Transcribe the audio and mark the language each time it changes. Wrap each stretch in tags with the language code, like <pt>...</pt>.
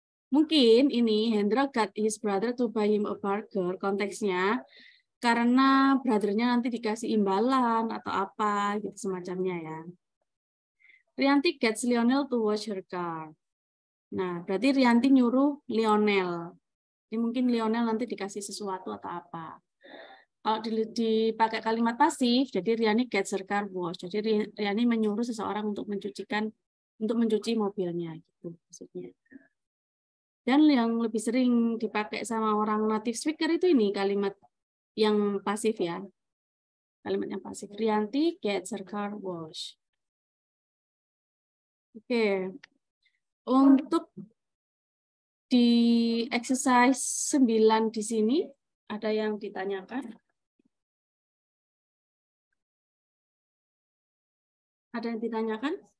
<id>Mungkin ini</id> <en>Hendra got his brother to buy him a burger.</en> <id>Konteksnya karena brothernya nanti dikasih imbalan atau apa gitu semacamnya ya.</id> <en>Rianti gets Lionel to wash her car.</en> <id>Nah, berarti Rianti nyuruh Lionel. Ini mungkin Lionel nanti dikasih sesuatu atau apa. Kalau dipakai kalimat pasif, jadi</id> <en>Riani gets her car washed.</en> <id>Jadi Riani menyuruh seseorang untuk mencuci mobilnya gitu maksudnya. Dan yang lebih sering dipakai sama orang native speaker itu ini kalimat yang pasif ya. Kalimat yang pasif.</id> <en>Rianti gets her car washed.</en> <id>Oke. Untuk di exercise 9 di sini ada yang ditanyakan? Ada yang ditanyakan?</id>